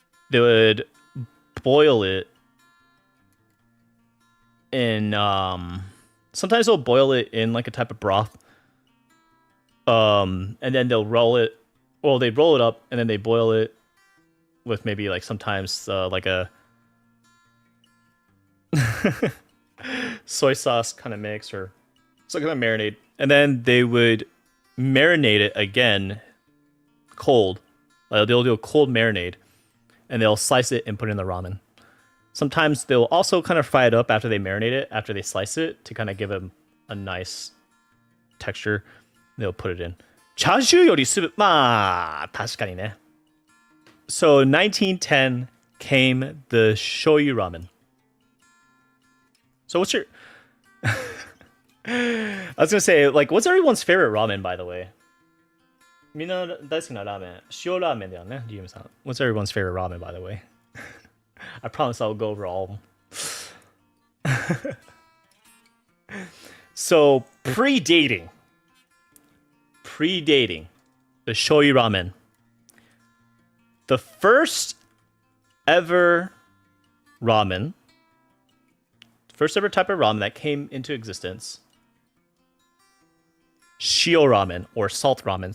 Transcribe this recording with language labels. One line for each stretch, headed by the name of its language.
English: They would boil it in sometimes they'll boil it in like a type of broth, and then they'll roll it, well, they roll it up and then they boil it with maybe like sometimes like a soy sauce kind of mix or some kind of marinade, and then they would marinate it again cold. They'll do a cold marinade and they'll slice it and put it in the ramen. Sometimes they'll also kind of fry it up after they marinate it, after they slice it, to kind of give them a nice texture. They'll put it in.
Japanese: チャーシューよりすぶ、まあ、確かにね。
English: So 1910 came the shoyu ramen. So what's your... I was gonna say, like, what's everyone's favorite ramen, by the way?
Japanese: みんな大好きなラーメン。塩ラーメンだよね、リュウムさん。
English: What's everyone's favorite ramen, by the way? I promise I'll go over all of them. So, predating the shoyu ramen. The first ever type of ramen that came into existence, shio ramen, or salt ramen.